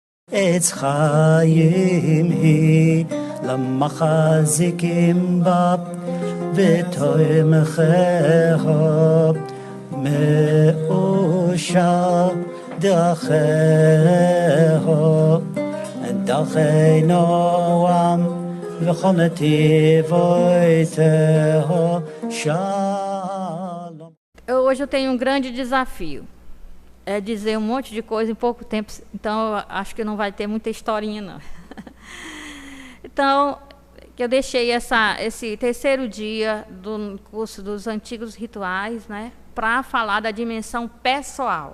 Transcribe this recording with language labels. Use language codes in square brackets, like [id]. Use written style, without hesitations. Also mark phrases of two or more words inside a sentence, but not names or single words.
[he] עץ חיים היא למחזיקים בה ותומכיה מאושר דרכי נועם וכל נתיבותיה שלום. [pt] Hoje eu tenho um grande desafio. É dizer um monte de coisa em pouco tempo, então eu acho que não vai ter muita historinha, não. Então, que eu deixei esse terceiro dia do curso dos antigos rituais, né, para falar da dimensão pessoal.